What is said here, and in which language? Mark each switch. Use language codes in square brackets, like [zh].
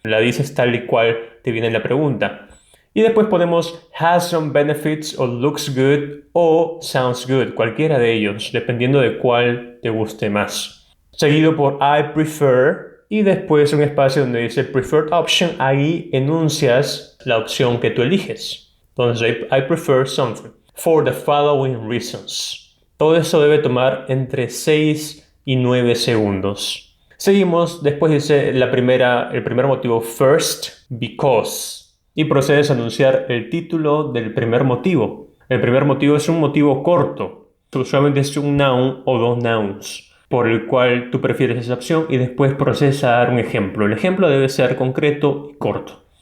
[es] La dices tal y cual te viene en la pregunta. Y después ponemos [en] has some benefits [es] o [en] looks good [es] o [en] sounds good, [es] cualquiera de ellos, dependiendo de cuál te guste más. Seguido por [en] I prefer. [es] Y después un espacio donde dice [en] Preferred Option, [es] ahí enuncias la opción que tú eliges. Entonces, [en] I prefer something for the following reasons. [es] Todo eso debe tomar entre 6 y 9 segundos. Seguimos, después dice el primer motivo, [en] first, because. [es] Y procedes a anunciar el título del primer motivo. El primer motivo es un motivo corto. Usualmente es un noun o dos nouns, por el cual tú prefieres esa opción y después procesa a dar un ejemplo. El ejemplo debe ser concreto y corto.